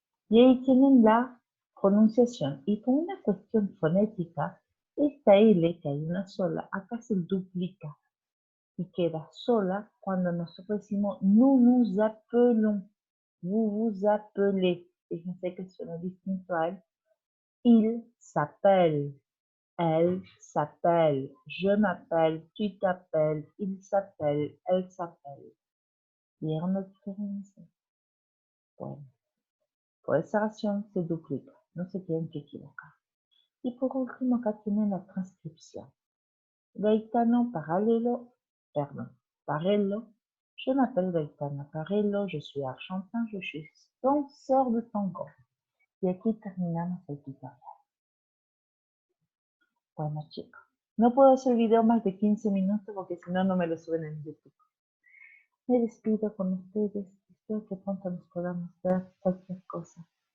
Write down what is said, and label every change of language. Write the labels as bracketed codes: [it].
[es] Y ahí tienen la pronunciación. Y por una cuestión fonética, esta L, que hay una sola, acá se duplica y queda sola cuando nosotros decimos [fr] nous nous appelons, vous vous appelez. [es] Fíjense que suena distinto a él. [fr] Il s'appelle, elle s'appelle, je m'appelle, tu t'appelles, il s'appelle, elle s'appelle. [es] ¿Vieron la diferencia? Bueno, por esa razón se duplica, no se tienen que equivocar. Y por último, acá tienen la transcripción. Gaetano Parallelo, Parello. [fr] Je m'appelle Gaetano Parello, je suis argentin, je suis danseur de tango. [es] Y aquí terminamos el tutorial. Bueno, chicos, no puedo hacer video más de 15 minutos porque si no, no me lo suben en YouTube. Me despido con ustedes. Espero que pronto nos podamos ver cualquier cosa.